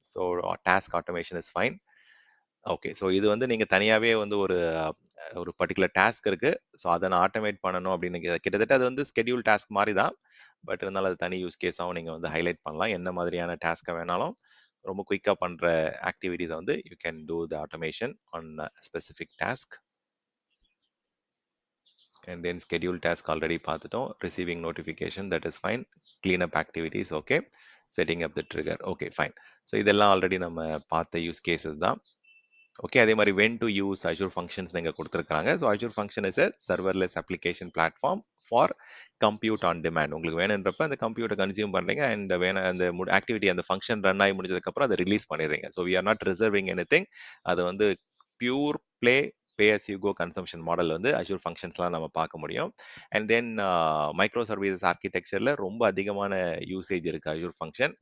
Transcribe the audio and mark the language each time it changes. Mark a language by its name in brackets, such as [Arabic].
[Tamil] So task automation is fine. Okay. So இது வந்து நீங்கள் தனியாகவே வந்து ஒரு பர்டிகுலர் டாஸ்க் இருக்கு. ஸோ அதை நான் ஆட்டோமேட் பண்ணணும் அப்படின்னு கிட்டத்தட்ட அது வந்து ஸ்கெடியூல் டாஸ்க் மாதிரி தான். பட் இருந்தாலும் அது தனி யூஸ் கேஸாகவும் நீங்கள் வந்து ஹைலைட் பண்ணலாம். என்ன மாதிரியான டாஸ்க்கை வேணாலும் ரொம்ப குயிக்காக பண்ணுற ஆக்டிவிட்டிஸை வந்து [English] You can do the automation on specific task. And then schedule task already [Tamil] பார்த்துட்டோம். [English] Receiving notification, that is fine. Clean up activities, okay. Setting up the trigger, okay, fine. [Tamil] So இதெல்லாம் ஆல்ரெடி நம்ம பார்த்த யூஸ் கேசஸ் தான். Okay. அதே மாதிரி [English] when to use Azure functions [Tamil] நீங்கள் கொடுத்துருக்காங்க. [English] So Azure function is a serverless application platform for compute on demand. [Tamil] உங்களுக்கு வேணுன்றப்ப அந்த கம்ப்யூட்டை கன்சியூம் பண்ணுறீங்க அண்ட் வேணும் அந்த ஆக்டிவிட்டி அந்த ஃபங்க்ஷன் ரன் ஆகி முடிஞ்சதுக்கப்புறம் அதை ரிலீஸ் பண்ணிடுறீங்க. So [English] We are not reserving anything. [Tamil] அது வந்து pure play pay as you go consumption model வந்து அஷூர் ஃபங்க்ஷன்ஸ்லாம் நம்ம பார்க்க முடியும். அண்ட் தென் மைக்ரோ சர்வீசஸ் ஆர்கிடெக்சரில் ரொம்ப அதிகமான யூசேஜ் இருக்குது அஷூர் ஃபங்க்ஷன்.